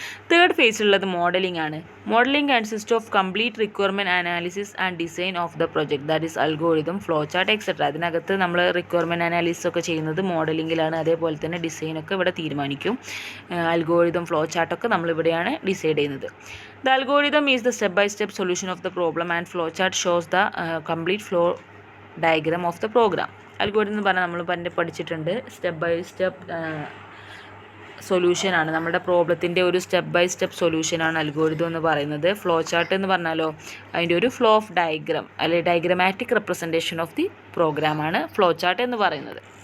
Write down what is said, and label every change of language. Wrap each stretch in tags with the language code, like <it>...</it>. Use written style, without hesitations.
<ml>Third ഫേസിലുള്ളത് modelling ആണ്.</ml> <en>Modelling consist of complete requirement analysis and design of the project, that is algorithm, flow chart etcetera.</en> <ml>അതിനകത്ത് നമ്മൾ requirement analysis ഒക്കെ ചെയ്യുന്നത് മോഡലിംഗിലാണ്. അതേപോലെ തന്നെ ഡിസൈനൊക്കെ ഇവിടെ തീരുമാനിക്കും. അൽഗോരിതം, ഫ്ലോ ചാർട്ടൊക്കെ നമ്മളിവിടെയാണ് ഡിസൈഡ് ചെയ്യുന്നത്.</ml> <en>The algorithm is the step-by-step solution of the problem and flowchart shows the complete flow diagram of the program.</en> <ml>Algorithm എന്ന് പറഞ്ഞാൽ നമ്മൾ പണ്ട് പഠിച്ചിട്ടുണ്ട്, സ്റ്റെപ്പ് ബൈ സ്റ്റെപ്പ് സൊല്യൂഷനാണ്. നമ്മുടെ പ്രോബ്ലത്തിൻ്റെ ഒരു സ്റ്റെപ്പ് ബൈ സ്റ്റെപ്പ് സൊല്യൂഷനാണ് അൽഗോരിതം എന്ന് പറയുന്നത്. ഫ്ലോ ചാർട്ട് എന്ന് പറഞ്ഞാലോ അതിൻ്റെ ഒരു ഫ്ലോ ഓഫ് ഡയഗ്രാം അല്ലെങ്കിൽ ഡയഗ്രമാറ്റിക് റെപ്രസെൻറ്റേഷൻ ഓഫ് ദി പ്രോഗ്രാമാണ് ഫ്ലോ ചാർട്ട് എന്ന് പറയുന്നത്.</ml>